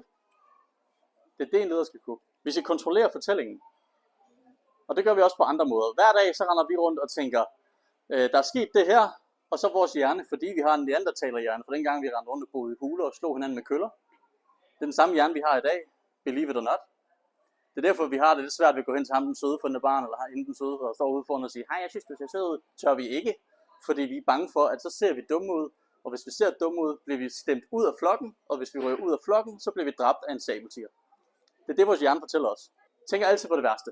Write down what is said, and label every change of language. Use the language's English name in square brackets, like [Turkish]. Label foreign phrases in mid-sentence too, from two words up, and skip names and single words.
[Danish] Det er det, en leder skal kunne. Vi skal kontrollere fortællingen. Og det gør vi også på andre måder. Hver dag så render vi rundt og tænker, der er sket det her, og så vores hjerne, fordi vi har en neandertalerhjerne, for dengang vi rendte rundt og boede i huler og slog hinanden med køller. Det er den samme hjerne, vi har i dag, [English] believe it or not. [Danish] Det er derfor, vi har det lidt svært ved at gå hen til ham, den søde for barn, eller hende den søde, der står ude foran og siger, hej, jeg synes, du ser sød ud. Tør vi ikke, fordi vi er bange for, at så ser vi dumme ud, og hvis vi ser dumme ud, bliver vi stemt ud af flokken, og hvis vi rører ud af flokken, så bliver vi dræbt af en sabeltiger. Det er det, vores hjerne fortæller os. Tænker altid på det værste.